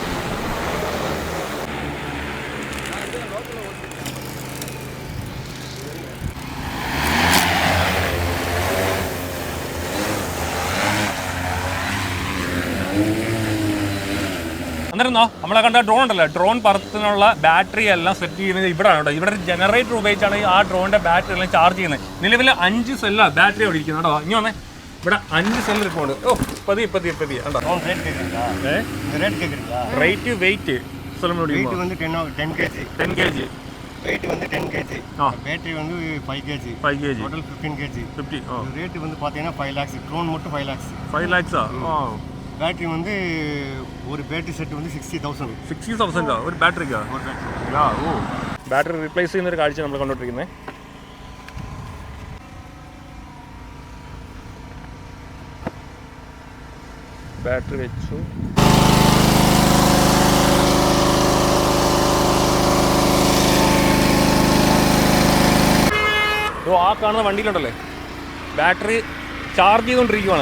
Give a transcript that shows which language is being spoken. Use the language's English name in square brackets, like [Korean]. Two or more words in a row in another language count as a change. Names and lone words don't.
[Malayalam] അന്നേരം നമ്മളെ കണ്ട ഡ്രോൺ ഉണ്ടല്ലോ, ഡ്രോൺ പറത്തുന്നുള്ള ബാറ്ററി എല്ലാം സെറ്റ് ചെയ്യുന്നത് ഇവിടെയാണ് കേട്ടോ. ഇവിടെ ഒരു ജനറേറ്റർ ഉപയോഗിച്ചാണ് ആ ഡ്രോണിന്റെ ബാറ്ററി എല്ലാം ചാർജ് ചെയ്യുന്നത്. നിലവിൽ 5 സെല്ലാണ് ബാറ്ററി അവിടെ ഇരിക്കുന്നത് കേട്ടോ. ഇനി വന്നേ, ഇവിടെ 5 സെല്ല് ഇരിപ്പുണ്ട്. ഓ പതി റേറ്റ് വെയിറ്റ് 10 kg. [Tamil] weight வந்து 10 kg. பேட்டரி வந்து 5 kg. டோட்டல் 15 kg. 50. ரேட் வந்து பாத்தீங்கன்னா 5 lakhs. ட்ரோன் மட்டும் 5 lakhs. 5 lakhs ஆ. பேட்டரி வந்து ஒரு பேட்டரி செட் வந்து 60,000. [Malayalam] 60,000 ഒരു ബാറ്ററിക്കാ? ഒരു ബാറ്ററി. ഓ ബാറ്ററി റീപ്ലേസ് ചെയ്യുന്ന ഒരു കാഴ്ച നമ്മൾ കണ്ടോണ്ടിരിക്കുന്നത്. ബാറ്ററി വെച്ചു. ആ കാണുന്ന വണ്ടിയിലുണ്ടല്ലേ, ബാറ്ററി ചാർജ് ചെയ്തുകൊണ്ടിരിക്കുകയാണ്.